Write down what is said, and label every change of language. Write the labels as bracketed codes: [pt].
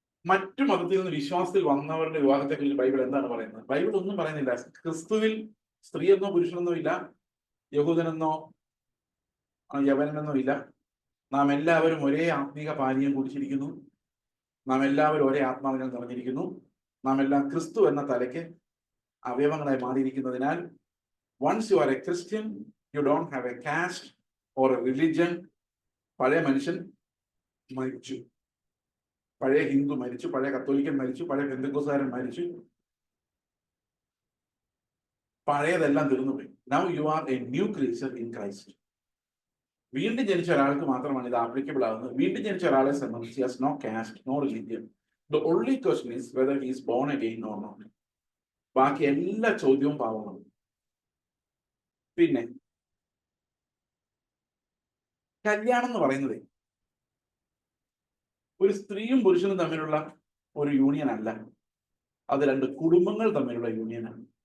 [ml] മറ്റു മതത്തിൽ നിന്ന് വിശ്വാസത്തിൽ വന്നവരുടെ വിവാഹത്തെക്കുറിച്ച് ബൈബിൾ എന്താണ് പറയുന്നത്? ബൈബിൾ ഒന്നും പറയുന്നില്ല. ക്രിസ്തുവിൽ സ്ത്രീയെന്നോ പുരുഷനെന്നോ ഇല്ല, യഹൂദനെന്നോ യവനെന്നോ ഇല്ല. നാം എല്ലാവരും ഒരേ ആത്മീക പാനീയം കുടിച്ചിരിക്കുന്നു. നാം എല്ലാവരും ഒരേ ആത്മാവിനാൽ നിറഞ്ഞിരിക്കുന്നു. നാം എല്ലാം ക്രിസ്തു എന്ന തലയ്ക്ക് അവയവങ്ങളായി മാറിയിരിക്കുന്നതിനാൽ [en] once you are a Christian, you don't have a caste or a religion. [ml] പഴയ മനുഷ്യൻ മരിച്ചു, പഴയ ഹിന്ദു മരിച്ചു, പഴയ കത്തോലിക്കൻ മരിച്ചു, പഴയ പെന്തക്കോസ്തുകാരൻ മരിച്ചു, പഴയതെല്ലാം തീർന്നുപോയി. [en] Now you are a new creature in Christ. [ml] വീണ്ടും ജനിച്ച ഒരാൾക്ക് മാത്രമാണ് ഇത് ആപ്ലിക്കബിൾ ആകുന്നത്. വീണ്ടും ജനിച്ച ഒരാളെ സംബന്ധിച്ച് [en] has no caste, no religion. The only question is whether he is born again or not. [ml] ബാക്കി എല്ലാ ചോദ്യവും പാവമാണ്. പിന്നെ കല്യാണം എന്ന് പറയുന്നത് ഒരു സ്ത്രീയും പുരുഷനും തമ്മിലുള്ള ഒരു യൂണിയൻ അല്ല, അത് രണ്ട് കുടുംബങ്ങൾ തമ്മിലുള്ള യൂണിയനാണ്.